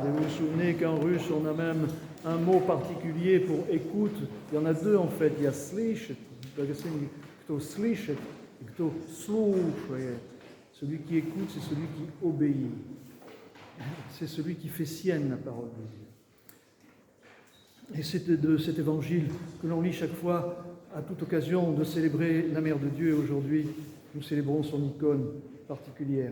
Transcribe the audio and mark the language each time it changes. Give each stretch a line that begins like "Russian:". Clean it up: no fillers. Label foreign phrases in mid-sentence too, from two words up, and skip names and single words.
French: Et vous vous souvenez qu'en russe, on a même un mot particulier pour écoute. Il y en a deux en fait. Il y a
Russian: слышит, кто слышит,
French: et
Russian: кто слушает.
French: Celui qui écoute, c'est celui qui obéit. C'est celui qui fait sienne la parole de Dieu. Et c'est de cet évangile que l'on lit chaque fois à toute occasion de célébrer la Mère de Dieu. Aujourd'hui, nous célébrons son icône particulière.